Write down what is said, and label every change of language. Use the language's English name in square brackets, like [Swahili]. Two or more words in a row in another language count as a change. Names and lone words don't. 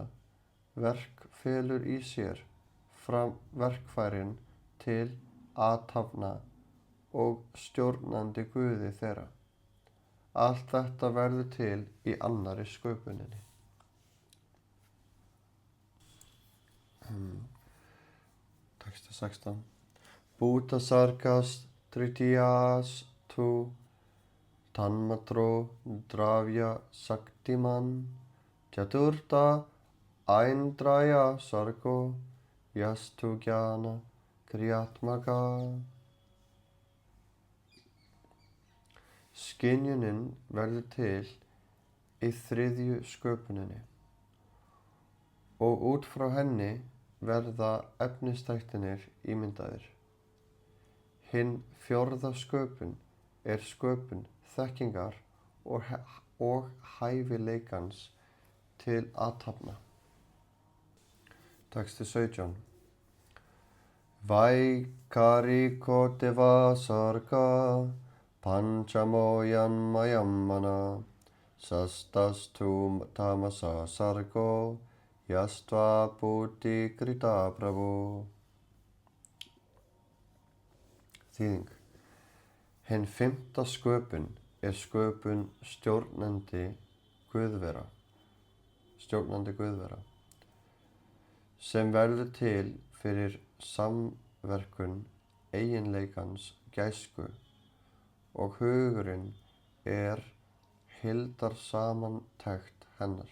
[Icelandic] Verk felur í sér verkfærin til athafna og stjórnandi guði þeirra. Allt þetta verður til í annarri sköpuninni. [Sanskrit] Texti 16. Bhúta sargas Tritiyas tu tanmatro dravya saktiman chaturta aindraya sargo yastu jnana kriyatmaka. [Icelandic] Skynjunin verður til í þriðju sköpuninni og út frá henni verða efnisþættirnir ímyndaðir. Hin fjórða sköpun er sköpun þekkingar og hæfileikans til athafna. Texti 17. [Sanskrit] Vaikariko deva sarga panchamoyan mayamana sastastu tamasa sargo yastva puti krita prabhu. [Icelandic] Þýðing. Hin fimmta sköpun er sköpun stjórnandi guðvera, sem verður til fyrir samverkun eiginleikans gæsku og hugurinn er heildarsamantekt hennar.